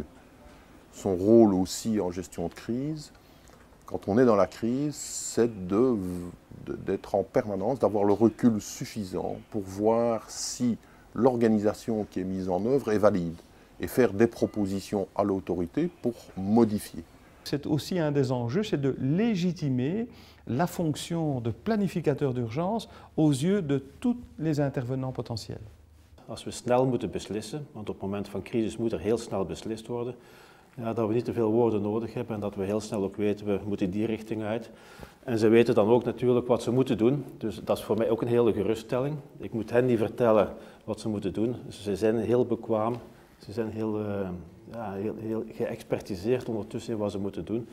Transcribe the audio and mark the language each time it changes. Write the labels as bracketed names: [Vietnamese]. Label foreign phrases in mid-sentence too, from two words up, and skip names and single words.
[French] Son rôle aussi en gestion de crise, quand on est dans la crise, c'est d'être en permanence, d'avoir le recul suffisant pour voir si l'organisation qui est mise en œuvre est valide et faire des propositions à l'autorité pour modifier. C'est aussi un des enjeux, c'est de légitimer la fonction de planificateur d'urgence aux yeux de tous les intervenants potentiels. [Dutch] Als we snel moeten beslissen, want op het moment van crisis moet er heel snel beslist worden, ja, dat we niet te veel woorden nodig hebben en dat we heel snel ook weten, we moeten die richting uit. En ze weten dan ook natuurlijk wat ze moeten doen, dus dat is voor mij ook een hele geruststelling. Ik moet hen niet vertellen wat ze moeten doen, ze zijn heel bekwaam, ze zijn heel geëxpertiseerd ondertussen in wat ze moeten doen.